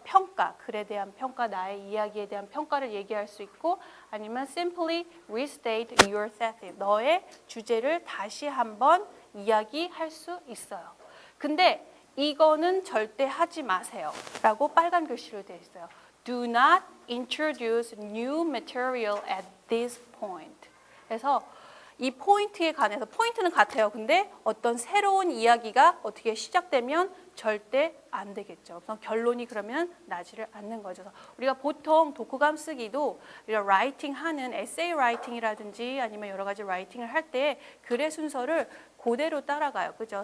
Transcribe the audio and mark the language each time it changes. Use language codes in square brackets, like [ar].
[ko] 평가, 글에 대한 평가, 나의 이야기에 대한 평가를 얘기할 수 있고 아니면 [en] simply restate your thesis. [ko] 너의 주제를 다시 한번 이야기할 수 있어요. 근데 이거는 절대 하지 마세요. 라고 빨간 글씨로 되어 있어요. [en] Do not introduce new material at this point. [ko] 그래서 이 포인트에 관해서 포인트는 같아요. 근데 어떤 새로운 이야기가 어떻게 시작되면 절대 안 되겠죠. 그래서 결론이 그러면 나지를 않는 거죠. 우리가 보통 독후감 쓰기도 우리가 라이팅 하는 에세이 라이팅이라든지 아니면 여러 가지 라이팅을 할 때 글의 순서를 그대로 따라가요. 그죠?